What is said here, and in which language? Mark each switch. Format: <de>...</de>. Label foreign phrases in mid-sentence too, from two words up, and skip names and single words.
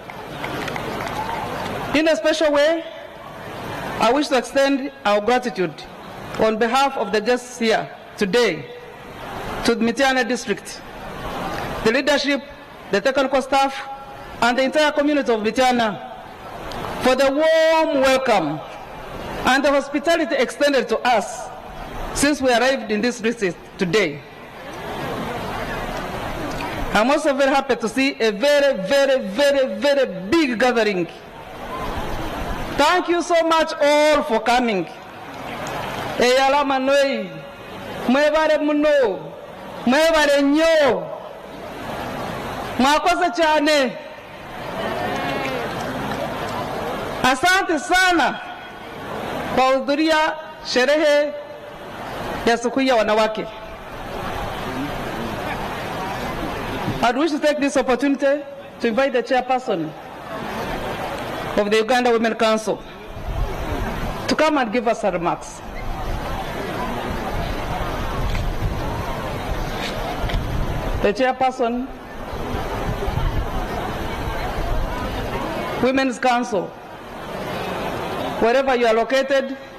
<en>In a special way, I wish to extend our gratitude on behalf of the guests here today to the Mityana district, the leadership, the technical staff, and the entire community of Mityana for the warm welcome and the hospitality extended to us since we arrived in this district today. I'm also very happy to see a very big gathering. Thank you so much all for coming.</en> <lg>Eyala manoi, mwebare muno, mwebare nyo, mwakoze chane.</lg> <sw>Asante sana kwa kuhudhuria sherehe ya siku ya wanawake.</sw> <en>I'd wish to take this opportunity to invite the chairperson of the Uganda Women Council to come and give us her remarks. The chairperson, Women's Council, wherever you are located,</en>